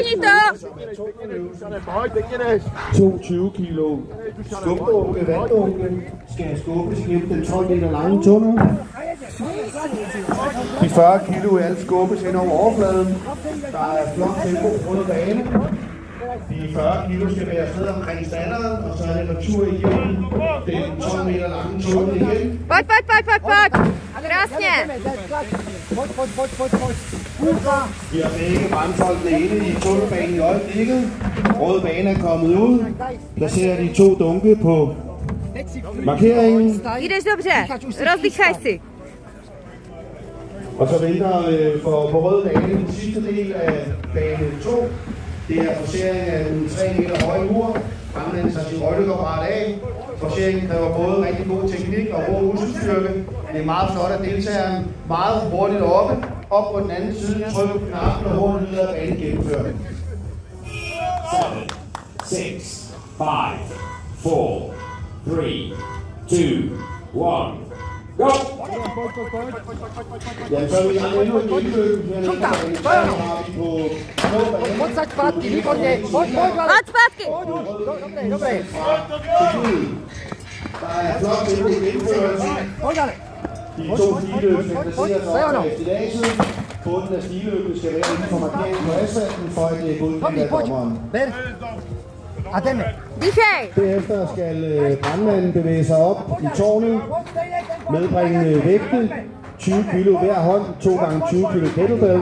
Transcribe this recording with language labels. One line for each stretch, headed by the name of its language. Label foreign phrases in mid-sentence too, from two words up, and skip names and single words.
Danish: 22 kilo skumdunke, vanddunke skal skubbes igennem den 12 meter lange tunnel. De 40 kilo i alt skubbes hen over overfladen. Der er flot tempo på rød bane. De 40 kilo skal være afsted omkring standarden, og så er det retur igennem den 12 meter lange tunnel igen.
Czech: Pojď. Krásně.
Danish: Vi har begge brandfolkene inde i tunnelbanen i øjeblikket. Rød bane er kommet ud. Placerer de 2 dunke på markeringen.
Czech: Jdeš dobře. Rozdýchaj si.
Danish: Og så venter på rød bane den sidste del af bane 2. Det er forcering af en 3 meter høj mur. Brandmanden tager sin røgleapparat af. Forceringen kræver både rigtig god teknik og god muskelstyrke. Det er meget flot, at deltageren meget hurtigt oppe. Op på den anden side, trykker på knappen og hurtigt videre af banen gennemført. 7, 6, 5, 4, 3, 2, 1, go! Ja, så er vi gang endnu et gennemløb.
Czech: Pojď zpátky, výborně. Pojď. Pojď zpátky. Dobré.
Danish: Der er flot tempo i gennemførelsen. De 2 stiløb skal placeres op af stiladset. Bunden af stiløbet skal være inden for markeringen på asfalten, for at det er godkendt af dommeren.
Czech: Dýchej.
Danish: Derefter skal brandmanden bevæge sig op i tårnet, medbringe vægte, 20 kilo hver hånd, 2 gange 20 kilo kettlebells.